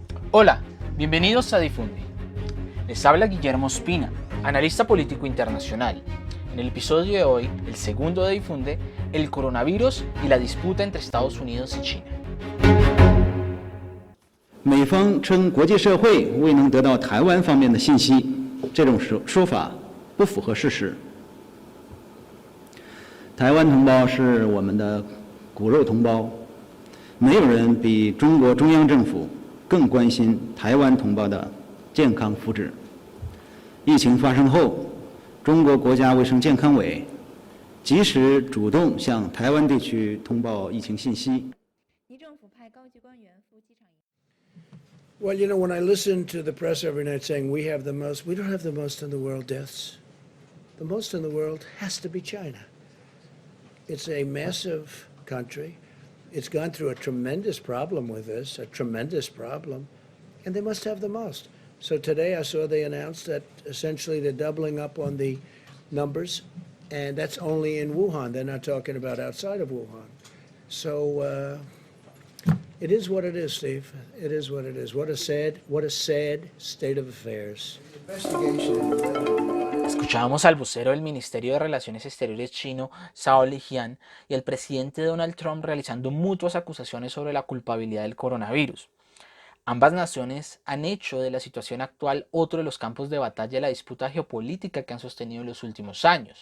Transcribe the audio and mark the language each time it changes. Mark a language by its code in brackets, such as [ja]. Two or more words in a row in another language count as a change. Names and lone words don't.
[es] Hola, bienvenidos a Difunde. Les habla Guillermo Ospina, analista político internacional. En el episodio de hoy, el segundo de Difunde, el coronavirus y la disputa entre Estados Unidos y China. [zh] 美方称国际社会未能得到台湾方面的信息，这种说法不符合事实。台湾同胞是我们的骨肉同胞，没有人比中国中央政府更关心台湾同胞的健康福祉。疫情发生后，中国国家卫生健康委及时主动向台湾地区通报疫情信息。 [en] Well, you know, when I listen to the press every night saying we have the most, we don't have the most in the world deaths. The most in the world has to be China. It's a massive country. It's gone through a tremendous problem with this, a tremendous problem, and they must have the most. So today I saw they announced that essentially they're doubling up on the numbers, and that's only in Wuhan. They're not talking about outside of Wuhan. So it is what it is, Steve. It is what it is. What a sad state of affairs. [es] Escuchábamos al vocero del Ministerio de Relaciones Exteriores chino, Zhao Lijian, y al presidente Donald Trump realizando mutuas acusaciones sobre la culpabilidad del coronavirus. Ambas naciones han hecho de la situación actual otro de los campos de batalla de la disputa geopolítica que han sostenido en los últimos años.